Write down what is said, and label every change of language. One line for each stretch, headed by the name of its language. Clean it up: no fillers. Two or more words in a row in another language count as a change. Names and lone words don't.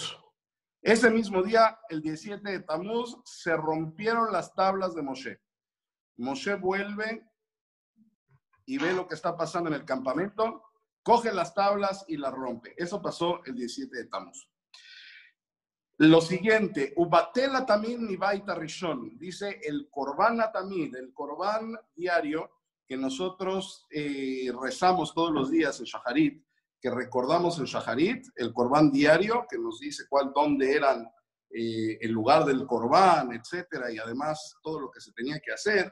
Spanish: Ese mismo día, el 17 de Tamuz, se rompieron las tablas de Moshe. Moshe vuelve y ve lo que está pasando en el campamento, coge las tablas y las rompe. Eso pasó el 17 de Tamuz. Lo siguiente,
Hebrew: ובטלה תמיד בבית ראשון,
Spanish: dice el
Hebrew: קרבן תמיד,
Spanish: el Korban diario que nosotros rezamos todos los días en Shaharit, que recordamos en Shaharit, el Korban diario que nos dice dónde eran el lugar del Korban, etcétera, y además todo lo que se tenía que hacer.